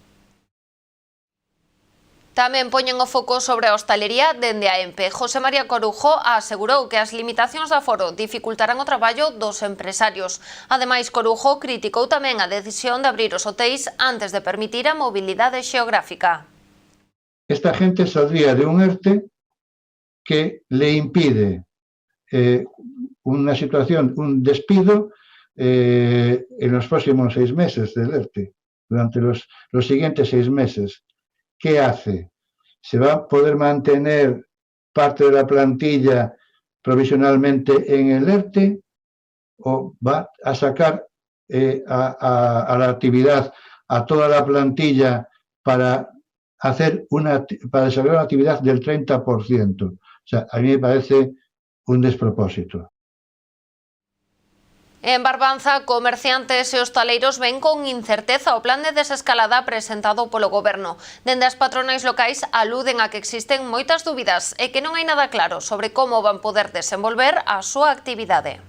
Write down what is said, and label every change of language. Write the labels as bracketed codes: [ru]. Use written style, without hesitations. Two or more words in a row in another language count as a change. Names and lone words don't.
[gl] Tamén poñen o foco sobre a hostalería dende a EMPE. José María Corujo asegurou que as limitacións de aforo dificultarán o traballo dos empresarios. Ademais, Corujo criticou tamén a decisión de abrir os hotéis antes de permitir a mobilidade xeográfica. [es] Esta gente saldría de un ERTE que le impide una situación, un despido en los próximos 6 meses del ERTE, durante los siguientes 6 meses. ¿Qué hace? ¿Se va a poder mantener parte de la plantilla provisionalmente en el ERTE o va a sacar a la actividad a toda la plantilla para desarrollar una actividad del 30%? O sea, a mí me parece un despropósito. [gl] En Barbanza, comerciantes e hostaleiros ven con incerteza o plan de desescalada presentado polo Goberno. Dende as patronais locais aluden a que existen moitas dúbidas e que non hai nada claro sobre como van poder desenvolver a súa actividade.